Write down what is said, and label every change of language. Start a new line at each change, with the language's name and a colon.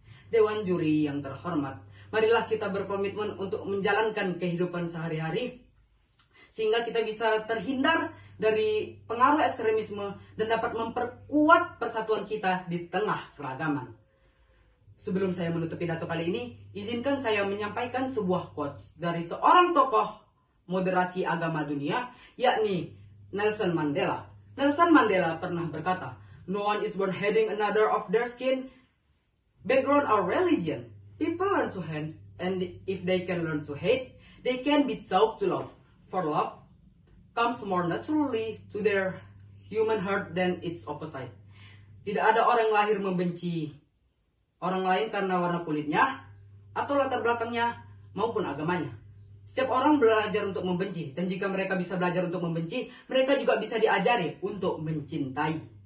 Indonesian: Dewan juri yang terhormat, marilah kita berkomitmen untuk menjalankan kehidupan sehari-hari sehingga kita bisa terhindar dari pengaruh ekstremisme dan dapat memperkuat persatuan kita di tengah keragaman. Sebelum saya menutup pidato kali ini, izinkan saya menyampaikan sebuah quotes dari seorang tokoh moderasi agama dunia, yakni Nelson Mandela.
English: Nelson Mandela pernah berkata, "No one is born hating another of their skin, background, or religion. People learn to hate, and if they can learn to hate, they can be taught to love. For love comes more naturally to their human heart than its opposite."
Indonesian: Tidak ada orang lahir membenci orang lain karena warna kulitnya, atau latar belakangnya, maupun agamanya. Setiap orang belajar untuk membenci, dan jika mereka bisa belajar untuk membenci, mereka juga bisa diajari untuk mencintai.